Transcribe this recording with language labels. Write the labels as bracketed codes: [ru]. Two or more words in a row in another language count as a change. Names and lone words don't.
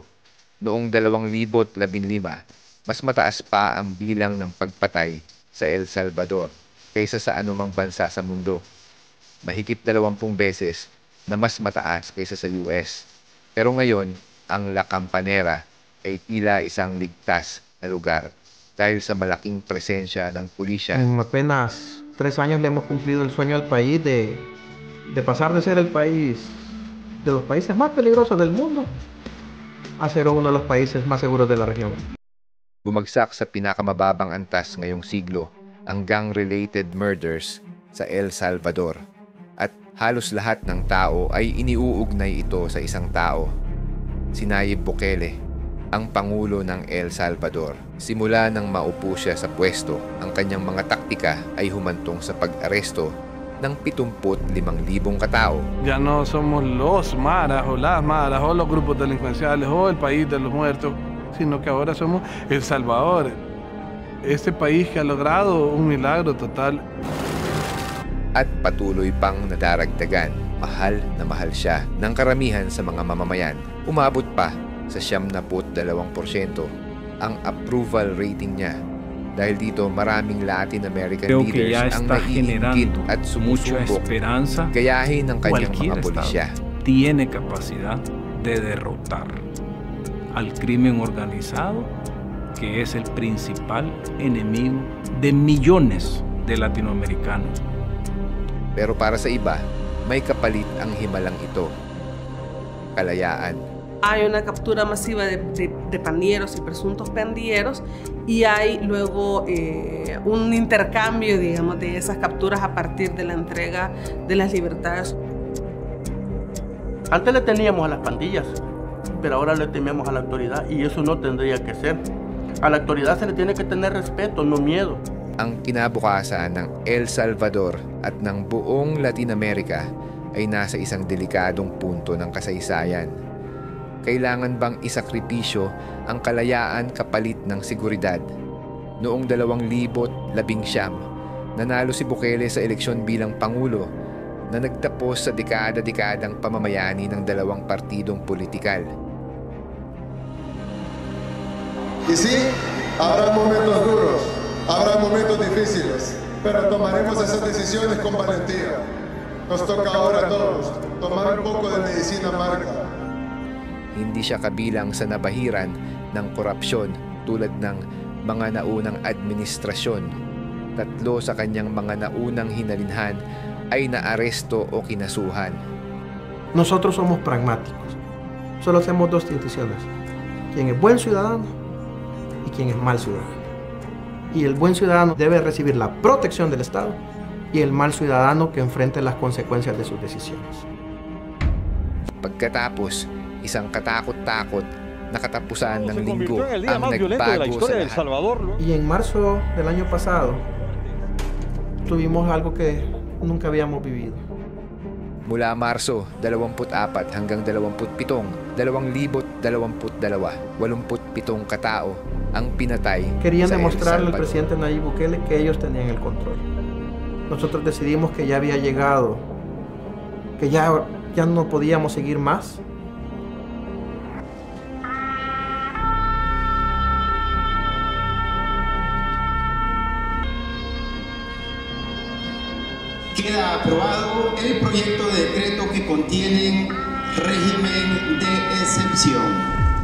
[tl] Noong 2015, mas mataas pa ang bilang ng pagpatay sa El Salvador kaysa sa anumang bansa sa mundo. Mahigit 20 beses na mas mataas kaysa sa US. Pero ngayon, ang La Campanera ay tila isang ligtas na lugar dahil sa malaking presensya ng pulisya. [es] En apenas 3 años le hemos cumplido el sueño al país de pasar de ser el país de los países más peligrosos del mundo a ser uno de los países más seguros de la región. [tl] Bumagsak sa pinakamababang antas ngayong siglo ang [en] gang-related murders [tl] sa El Salvador. At halos lahat ng tao ay iniuugnay ito sa isang tao, si Nayib Bukele, ang Pangulo ng El Salvador. Simula nang maupo siya sa pwesto, ang kanyang mga taktika ay humantong sa pag-aresto ng 75,000 katao. [es] Ya no somos los maras o las maras o los grupos delincuenciales o el país de los muertos, sino que ahora somos El Salvador, este país que ha logrado un milagro total. [tl] At patuloy pang nadaragdagan, mahal na mahal siya ng karamihan sa mga mamamayan. Umabot pa sa 72% ang [en] approval rating [tl] niya. Dahil dito maraming [en] Latin American [es] Creo que [en] leaders [es] ya [tl] ang [es] está [tl] naiingit [es] generando [tl] at [es] mucha [tl] sumusubok [es] esperanza. [tl] gayahin ng kanyang [es] Cualquier [tl] mga pulisya. [es] estado tiene capacidad de derrotar al crimen organizado, que es el principal enemigo de millones de latinoamericanos. [tl] Pero para sa iba, may kapalit ang himalang ito. Kalayaan. [es] Hay una captura masiva de pandilleros y presuntos pandilleros y hay luego un intercambio, digamos, de esas capturas a partir de la entrega de las libertades. Antes le teníamos a las pandillas, pero ahora le tememos a la autoridad y eso no tendría que ser. A la autoridad se le tiene que tener respeto, no miedo. [tl] Ang kinabukasan ng El Salvador at ng buong Latin America ay nasa isang delikadong punto ng kasaysayan. Kailangan bang isakripisyo ang kalayaan kapalit ng seguridad? Noong 2019, nanalo si Bukele sa eleksyon bilang Pangulo na nagtapos sa dekada-dekadang pamamayani ng dalawang partidong politikal. [es] Y sí, habrá momentos duros, habrá momentos difíciles, pero tomaremos esas decisiones con valentía. Nos toca ahora a todos tomar un poco de medicina amarga. [tl] Hindi siya kabilang sa nabahiran ng korupsyon tulad ng mga naunang administrasyon. 3 sa kanyang mga naunang hinalinhan ay naaresto o kinasuhan. [es] Nosotros somos pragmáticos. Solo hacemos 2 distinciones: quién es buen ciudadano y quién es mal ciudadano. Y el buen ciudadano debe recibir la protección del Estado y el mal ciudadano que enfrente las consecuencias de sus decisiones. [tl] Pagkatapos, isang katakot-takot na katapusan ng linggo ang nagbago sa lahat. [es] Y en marzo del año pasado tuvimos algo que nunca habíamos vivido. [tl] Mula Marso 24 hanggang 27, 2022, 87 katao ang pinatay [es] Querían [tl] sa El [es] demostrarle al [tl] Salvador. [es] presidente Nayib Bukele que ellos tenían el control. Nosotros decidimos que ya había llegado, que ya no podíamos seguir más. Queda aprobado el proyecto de decreto que contiene régimen de excepción.